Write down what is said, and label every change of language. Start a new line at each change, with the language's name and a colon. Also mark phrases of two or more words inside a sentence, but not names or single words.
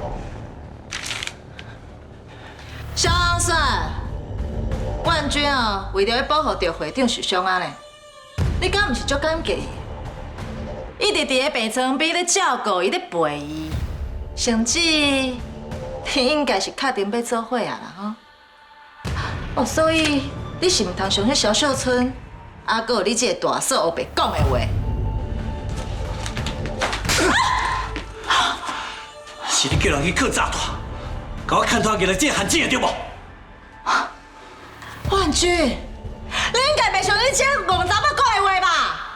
Min Nan Chinese: 肖昂顺，冠军哦，为着要保护着会长受伤啊咧，你敢毋是足感激？一直伫个病床边咧照顾伊咧陪伊，甚至你应该是确定要做伙啊啦吼。哦，所以你是毋通相信萧秀春，还佫有你这个大嫂黑白讲的话。是你叫人去靠炸弹，甲我牵拖进来这陷阱对无？冠军，你应该袂相信这个戆查某讲的话吧？